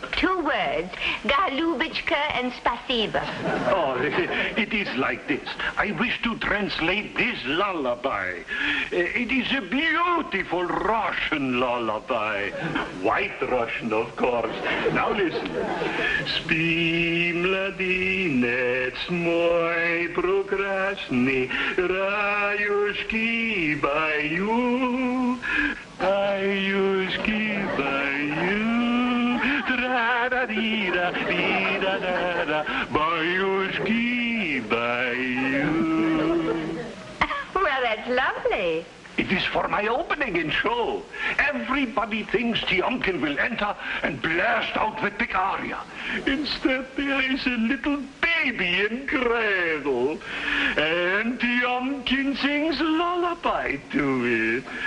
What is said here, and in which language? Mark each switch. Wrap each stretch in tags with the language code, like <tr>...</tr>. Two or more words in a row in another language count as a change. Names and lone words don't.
<en>2 words, Galubitschka and Spasiba. Oh, it is like this. I wish to translate this lullaby. It is a beautiful Russian lullaby. White Russian, of course. Now listen.</en> <ru>Спи, младенец мой прекрасный, баюшки баю, баюшки баю. Tra-da-dee-da, dee-da-da-da, баюшки, баю.</ru> <en>Well, that's lovely. It is for my opening in show. Everybody thinks Tiomkin will enter and blast out with big aria. Instead, there is a little baby in cradle. And Tiomkin sings lullaby to it.</en>